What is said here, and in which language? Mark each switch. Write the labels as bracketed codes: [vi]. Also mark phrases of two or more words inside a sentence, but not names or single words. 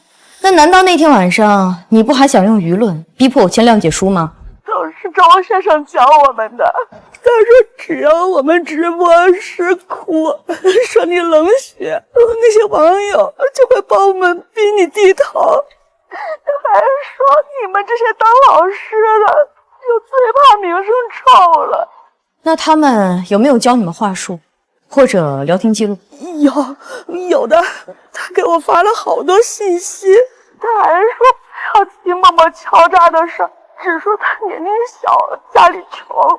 [zh] 那難道那天晚上你不還想用輿論逼迫我簽諒解書嗎？都是周先生教我們的。他說只要我們直播時哭，說你冷血，那些網友就會幫我們逼你低頭。他還說你們這些當老師的就最怕名聲臭了。那他們有沒有教你們話術？或者聊天记录？有的，他给我发了好多信息，他还说不要提默默敲诈的事，只说他年龄小，家里穷。